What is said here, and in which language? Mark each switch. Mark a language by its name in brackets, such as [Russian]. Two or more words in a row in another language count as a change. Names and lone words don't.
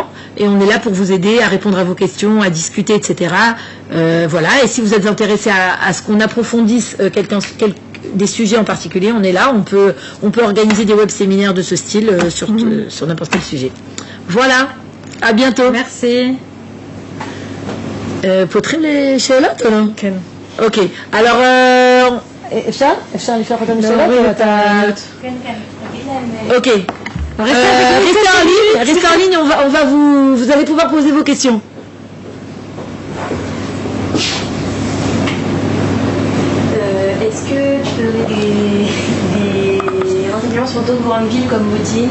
[French] Et on est là pour vous aider à répondre à vos questions, à discuter, etc. Voilà. Et si vous êtes intéressé à ce qu'on approfondisse des sujets en particulier, on est là. On peut organiser des web séminaires de ce style sur n'importe quel sujet. Voilà. À bientôt. Merci. [Hebrew] פותחים לשאלות או לא? כן. אוקיי, alors אפשר לשלוח אותם לשאלות? כן, תגיד להם... אוקיי. [French] Restez en ligne, on va vous allez pouvoir poser vos questions. Est-ce que tu peux donner des renseignements sur d'autres grandes villes comme Modine?